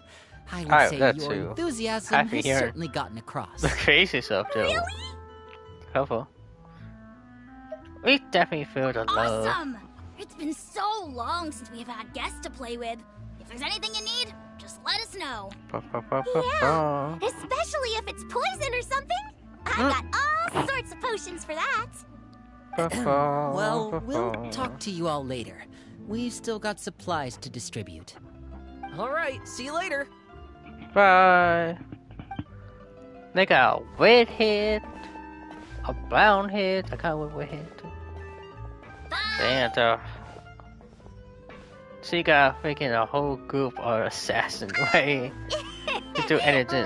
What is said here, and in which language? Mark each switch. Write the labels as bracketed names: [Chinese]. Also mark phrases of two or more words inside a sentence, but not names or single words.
[English] I would I- say that your too. enthusiasm Happy has hearing certainly gotten across. The crazy stuff, too. Really? Helpful. We definitely feel the love. Awesome! It's been so long since we've had guests to play with. If there's anything you need, just let us know. Ba, ba, ba, ba, Yeah, ba. especially if it's poison or something. I got all sorts of potions for that. Ba, ba, Well, ba, we'll ba. talk to you all later. We've still got supplies to distribute. All right, see you later. Bye. They got a red head, a brown head. I got a red head too. And so you got freaking a whole group of assassins ready to do anything.